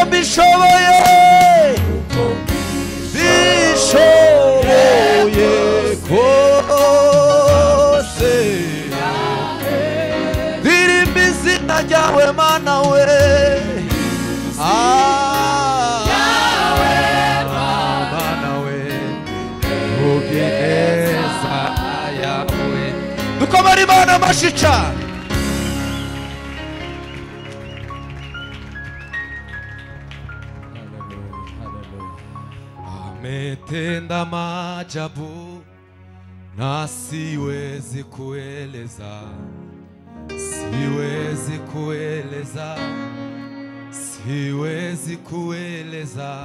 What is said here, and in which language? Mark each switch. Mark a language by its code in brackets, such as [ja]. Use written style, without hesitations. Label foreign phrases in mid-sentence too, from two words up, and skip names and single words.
[rw] bishoboye kose ndirimba izina ryawe mana we mana we ugeneza yawe dukomere Imana amashyi cyane. [sw] Ametenda maajabu na siwezi kueleza, siwezi kueleza, siwezi kueleza.